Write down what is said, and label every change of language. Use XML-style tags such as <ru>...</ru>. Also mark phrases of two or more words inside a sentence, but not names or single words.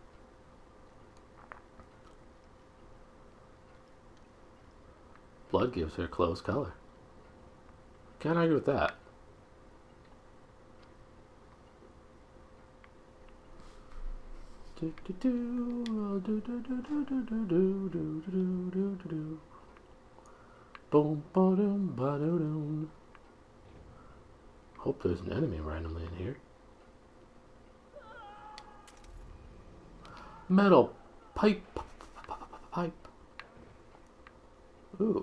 <en>Blood gives her clothes color. Can't argue with that. Boom, ba-dum, ba-dum. Hope there's an enemy randomly in here. Metal pipe. Pipe. Ooh.</en>